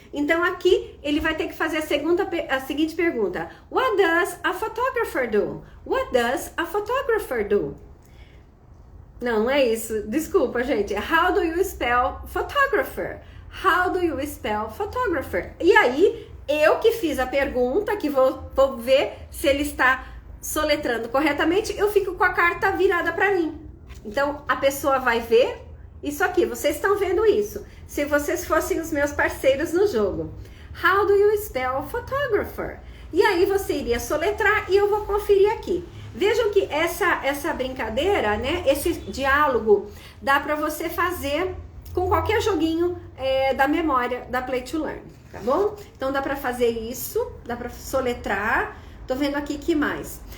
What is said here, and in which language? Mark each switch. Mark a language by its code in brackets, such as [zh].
[pt] Então aqui ele vai ter que fazer a seguinte pergunta: [en] What does a photographer do? What does a photographer do? [pt] Não é isso. Desculpa, gente. [en] How do you spell photographer? How do you spell photographer? [pt] E aí, eu que fiz a pergunta, que vou ver se ele está soletrando corretamente, eu fico com a carta virada para mim. Então, a pessoa vai ver isso aqui. Vocês estão vendo isso. Se vocês fossem os meus parceiros no jogo. [en] How do you spell photographer? [pt] E aí, você iria soletrar e eu vou conferir aqui. Vejam que essa brincadeira, né, esse diálogo, dá para você fazer com qualquer joguinho da memória da Play to Learn, tá bom? Então dá para fazer isso, dá para soletrar. Tô vendo aqui que mais.